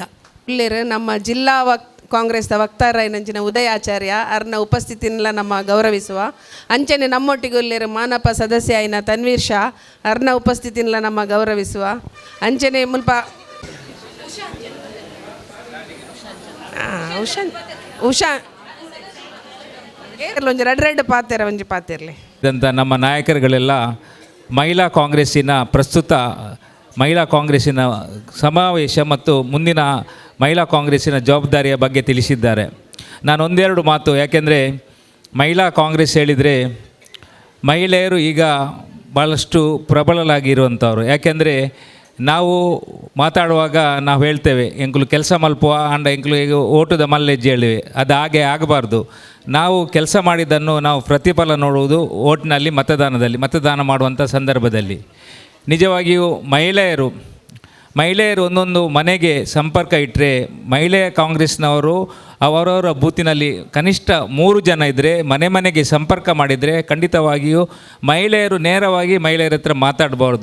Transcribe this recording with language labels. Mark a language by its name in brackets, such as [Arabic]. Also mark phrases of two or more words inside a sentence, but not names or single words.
[Tulu] ಇಲ್ಲಿರು ನಮ್ಮ ಜಿಲ್ಲಾ ಕಾಂಗ್ರೆಸ್ದ ವಕ್ತಾರ ನಂಚಿನ ಉದಯಾಚಾರ್ಯ ಅರ್ನ ಉಪಸ್ಥಿತಿನೆಲ್ಲ ನಮ್ಮ ಗೌರವಿಸುವ ಅಂಚನೆ ನಮ್ಮೊಟ್ಟಿಗೆ ಇಲ್ಲಿರು ಮಾನಪ ಸದಸ್ಯ ಆಯ್ನ ತನ್ವೀರ್ ಶಾ ಅರ್ನ ಉಪಸ್ಥಿತಿನೆಲ್ಲ ನಮ್ಮ ಗೌರವಿಸುವ ಅಂಚನೆ ಮುಲ್ಪ ಉಷಾ ಒಂಜಿ ರೆಡ್ ಪಾತೆರ ಒಂಜಿ ಪಾತಿರ್ಲಿ [Kannada] ಇದಂಥ ನಮ್ಮ ನಾಯಕರುಗಳೆಲ್ಲ ಮಹಿಳಾ ಕಾಂಗ್ರೆಸ್ಸಿನ ಪ್ರಸ್ತುತ ಮಹಿಳಾ ಕಾಂಗ್ರೆಸ್ಸಿನ ಸಮಾವೇಶ ಮತ್ತು ಮುಂದಿನ ಮಹಿಳಾ ಕಾಂಗ್ರೆಸ್ಸಿನ ಜವಾಬ್ದಾರಿಯ ಬಗ್ಗೆ ತಿಳಿಸಿದ್ದಾರೆ. ನಾನು ಒಂದೆರಡು ಮಾತು, ಯಾಕೆಂದರೆ ಮಹಿಳಾ ಕಾಂಗ್ರೆಸ್ ಹೇಳಿದರೆ ಮಹಿಳೆಯರು ಈಗ ಭಾಳಷ್ಟು ಪ್ರಬಲರಾಗಿರುವಂಥವ್ರು. ಯಾಕೆಂದರೆ ನಾವು ಮಾತಾಡುವಾಗ ನಾವು ಹೇಳ್ತೇವೆ [Tulu] ಎಂಕುಲು ಕೆಲಸ ಮಲ್ಪುವ ಅಂಡ ಎಂಕುಲು ಈಗ ಓಟದ ಮಲ್ಲೆಜ್ಜೆ [Kannada] ಹೇಳಿವೆ, ಅದು ಹಾಗೆ ಆಗಬಾರ್ದು. ನಾವು ಕೆಲಸ ಮಾಡಿದ್ದನ್ನು ನಾವು ಪ್ರತಿಫಲ ನೋಡುವುದು ಓಟ್ನಲ್ಲಿ ಮತದಾನ ಮಾಡುವಂಥ ಸಂದರ್ಭದಲ್ಲಿ. ನಿಜವಾಗಿಯೂ ಮಹಿಳೆಯರು ಒಂದೊಂದು ಮನೆಗೆ ಸಂಪರ್ಕ ಇಟ್ಟರೆ ಮಹಿಳೆಯ ಕಾಂಗ್ರೆಸ್ನವರು ಅವರವರ ಬೂತಿನಲ್ಲಿ ಕನಿಷ್ಠ 3 ಜನ ಇದ್ದರೆ ಮನೆಗೆ ಸಂಪರ್ಕ ಮಾಡಿದರೆ ಖಂಡಿತವಾಗಿಯೂ ಮಹಿಳೆಯರು ನೇರವಾಗಿ ಮಹಿಳೆಯರ ಹತ್ರ ಮಾತಾಡಬಾರ್ದು.